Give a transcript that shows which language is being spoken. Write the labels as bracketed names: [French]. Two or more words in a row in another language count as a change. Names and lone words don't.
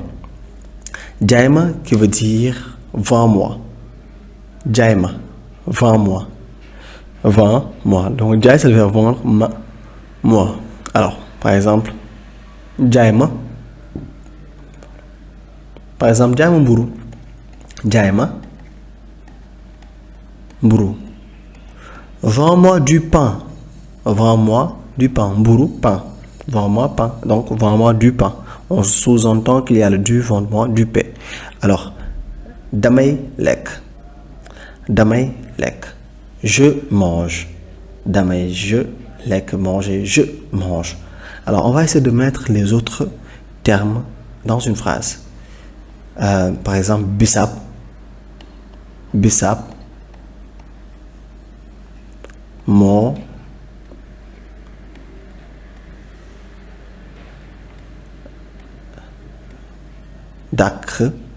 [French] Jaima qui veut dire vends-moi. Jaima. Vends-moi. Vends-moi. Donc, jai, ça veut dire vendre, moi. Alors, par exemple, jaima. Par exemple, [Wolof] jaima mburu. Jaima mburu. [French] Vends-moi du pain. Vends-moi du pain. Mburu, pain. Vends-moi pain. Donc, vends-moi du pain. On sous-entend qu'il y a le du, vends-moi du pain. Alors, [Wolof] damay lek. Damay lek. [French] Je mange. Damay, je lek, manger, je mange. Alors, on va essayer de mettre les autres termes dans une phrase. Par exemple, bissap. Bissap. Mo. D'acre.